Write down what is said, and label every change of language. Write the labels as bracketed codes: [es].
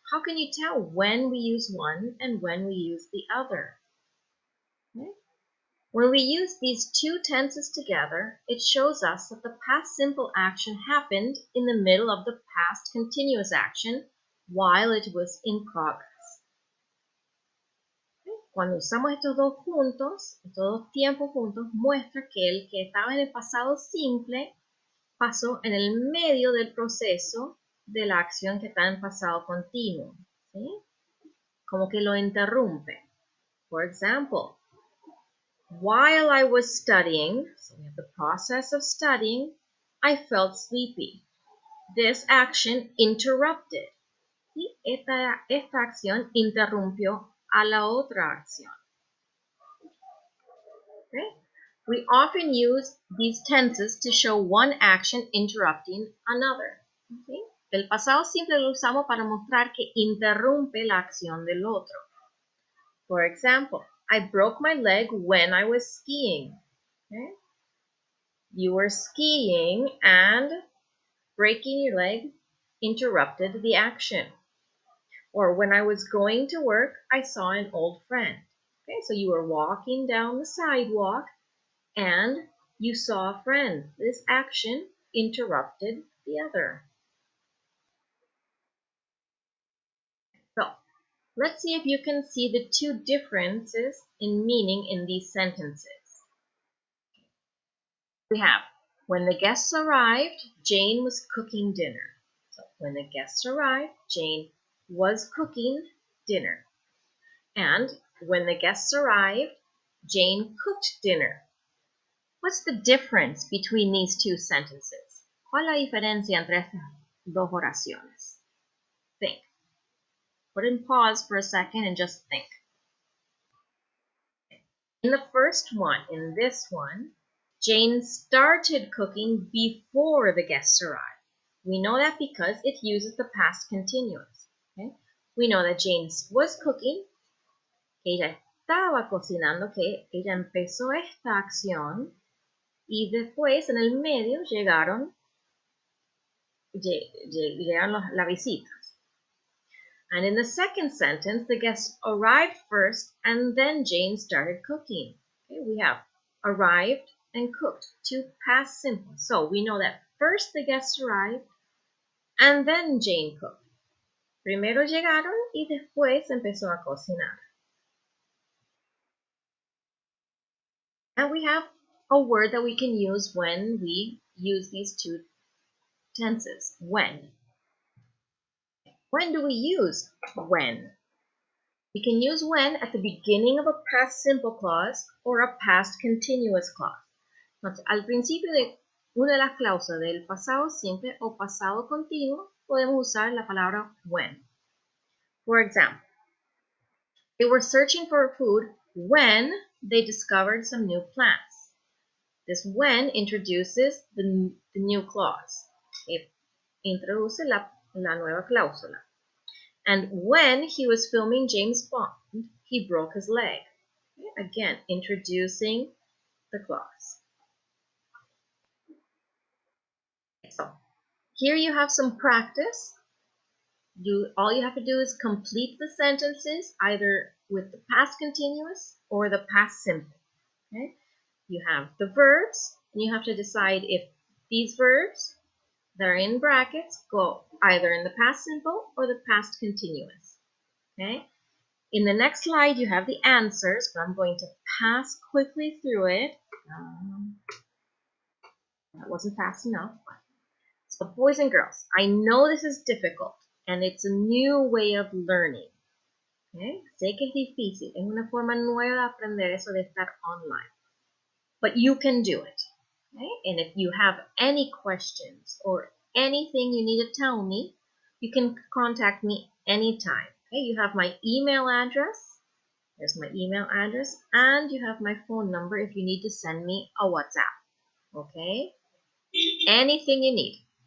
[en] How can you tell when we use one and when we use the other? Okay. When we use these two tenses together, it shows us that the past simple action happened in the middle of the past continuous action while it was in progress. [es] Cuando usamos estos dos juntos, estos dos tiempos juntos, muestra que el que estaba en el pasado simple pasó en el medio del proceso de la acción que está en pasado continuo. ¿Sí? Como que lo interrumpe. [en] For example, while I was studying, so we have the process of studying, I felt sleepy. This action interrupted. [es] ¿Sí? Esta acción interrumpió a la otra acción. [en] Okay? We often use these tenses to show one action interrupting another. Okay? [es] El pasado simple lo usamos para mostrar que interrumpe la acción del otro. [en] For example, I broke my leg when I was skiing. Okay? You were skiing and breaking your leg interrupted the action. Or when I was going to work, I saw an old friend. Okay, so you were walking down the sidewalk and you saw a friend. This action interrupted the other. So let's see if you can see the two differences in meaning in these sentences. We have, when the guests arrived, Jane was cooking dinner. So when the guests arrived, Jane was cooking dinner. And when the guests arrived, Jane cooked dinner. What's the difference between these two sentences? [es] ¿Cuál es la diferencia entre estas dos oraciones? [en] Think. Put in pause for a second and just think. In the first one, in this one, Jane started cooking before the guests arrived. We know that because it uses the past continuous. Okay? We know that Jane was cooking, [es] ella estaba cocinando, que ella empezó esta acción y después en el medio llegaron las visitas. [en] And in the second sentence, the guests arrived first and then Jane started cooking. Okay, we have arrived and cooked, two past simple. So we know that first the guests arrived and then Jane cooked. [es] Primero llegaron y después empezó a cocinar. [en] And we have a word that we can use when we use these two tenses. When. When do we use when? We can use when at the beginning of a past simple clause or a past continuous clause. [es] Entonces, al principio de una de las cláusulas del pasado simple o pasado continuo, podemos usar la palabra when. [en] For example, they were searching for food when they discovered some new plants. This when introduces the new clause. It introduce [es] la nueva cláusula. [en] And when he was filming James Bond, he broke his leg. Again, introducing the clause. So, here you have some practice. All you have to do is complete the sentences either with the past continuous or the past simple. Okay? You have the verbs, and you have to decide if these verbs that are in brackets go either in the past simple or the past continuous. Okay? In the next slide, you have the answers, but I'm going to pass quickly through it. That wasn't fast enough. So, boys and girls, I know this is difficult, and it's a new way of learning. Okay? [es] Sé que es difícil, es una forma nueva de aprender eso de estar online. [en] But you can do it. Okay? And if you have any questions or anything you need to tell me, you can contact me anytime. Okay? You have my email address. There's my email address. And you have my phone number if you need to send me a WhatsApp. Okay? Anything you need.